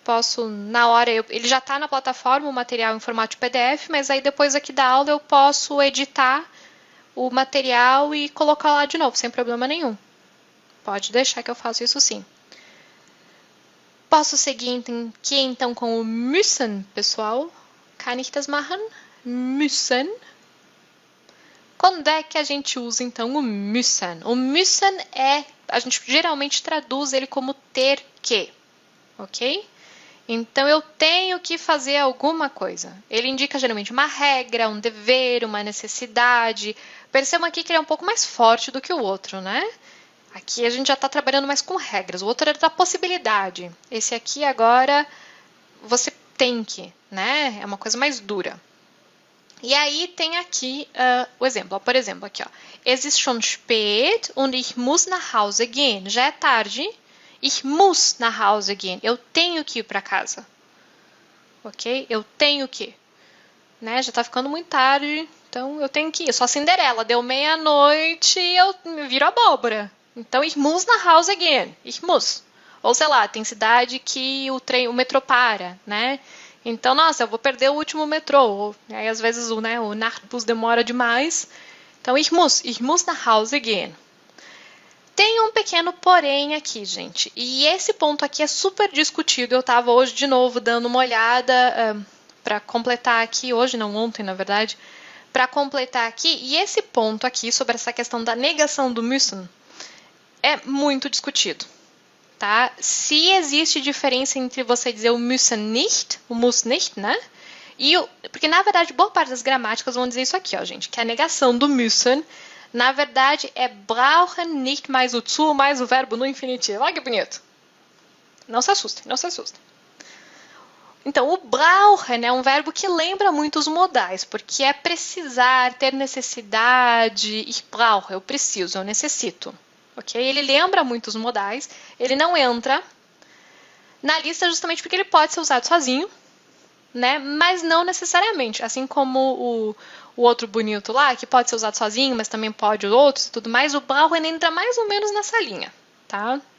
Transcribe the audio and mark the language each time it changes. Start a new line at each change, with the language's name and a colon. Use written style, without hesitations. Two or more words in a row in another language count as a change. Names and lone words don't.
Portuguese: posso na hora, ele já está na plataforma, o material em formato de PDF, mas aí depois aqui da aula eu posso editar o material e colocar lá de novo, sem problema nenhum. Pode deixar que eu faço isso sim. Posso seguir aqui então com o müssen, pessoal?
German: Kann ich das machen? Müssen.
Portuguese: Quando é que a gente usa então o müssen? O müssen a gente geralmente traduz ele como ter que, ok? Então eu tenho que fazer alguma coisa. Ele indica geralmente uma regra, um dever, uma necessidade. Percebam aqui que ele é um pouco mais forte do que o outro, né? Aqui a gente já está trabalhando mais com regras. O outro era da possibilidade. Esse aqui agora você tem que, né? É uma coisa mais dura. E aí tem aqui o exemplo. Por exemplo, aqui, ó.
German: Es ist schon spät und ich muss nach Hause gehen.
Portuguese: Já é tarde.
German: Ich muss nach Hause gehen.
Portuguese: Eu tenho que ir para casa. Ok? Eu tenho que. Né? Já tá ficando muito tarde, então eu tenho que ir. Eu sou a Cinderela. Deu meia-noite e eu me viro abóbora. Então,
German: ich muss nach Hause gehen. Ich muss.
Portuguese: Ou sei lá, tem cidade que o metrô para, né? Então, nossa, eu vou perder o último metrô. Aí, às vezes, o Nachtbus demora demais. Então,
German: ich muss nach Hause gehen.
Portuguese: Tem um pequeno porém aqui, gente. E esse ponto aqui é super discutido. Eu estava hoje, de novo, dando uma olhada para completar aqui. Hoje, não ontem, na verdade. Para completar aqui. E esse ponto aqui, sobre essa questão da negação do müssen, é muito discutido. Tá? Se existe diferença entre você dizer o
German: müssen nicht,
Portuguese: o
German: muss nicht,
Portuguese: né? Porque, na verdade, boa parte das gramáticas vão dizer isso aqui, ó, gente. Que a negação do müssen, na verdade, é
German: brauchen nicht
Portuguese: mais o zu, mais o verbo no infinitivo. Olha que bonito. Não se assustem, não se assustem. Então, o brauchen é um verbo que lembra muito os modais, porque é precisar, ter necessidade.
German: Ich brauche,
Portuguese: eu preciso, eu necessito. Okay? Ele lembra muito os modais, ele não entra na lista justamente porque ele pode ser usado sozinho, né? Mas não necessariamente, assim como o outro bonito lá, que pode ser usado sozinho, mas também pode os outros e tudo mais, o brauchen entra mais ou menos nessa linha, tá?